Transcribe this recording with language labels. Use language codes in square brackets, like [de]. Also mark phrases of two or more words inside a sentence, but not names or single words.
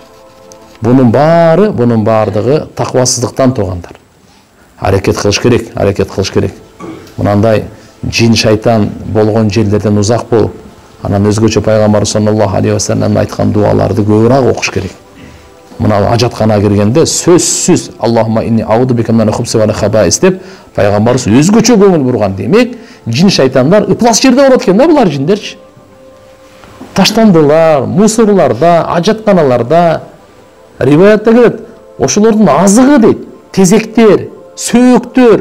[ky] Bunun баардыгы таквасыздыктан туугандар. Аракет кылыш керек. Мынандай жин шайтан болгон жерлерден узак болуп, анан өзгөчө пайгамбар [ar] صلى الله عليه وسلم [ky] айткан дуаларды көбүрөөк окуш керек. Мына ажаткана киргенде сөзсүз [ar] اللهم إني أعوذ بك من الخبث والخبائث [ky] деп пайгамбарыбыз өзгөчө көңүл бурган. Демек, жин шайтандар ыплас жерде болот экен да булар жиндерчи. Таштандылар, мусорларда, ажатканаларда. Риваятта келет, ошолордун азыгы дейт, тезектер, сөөктөр.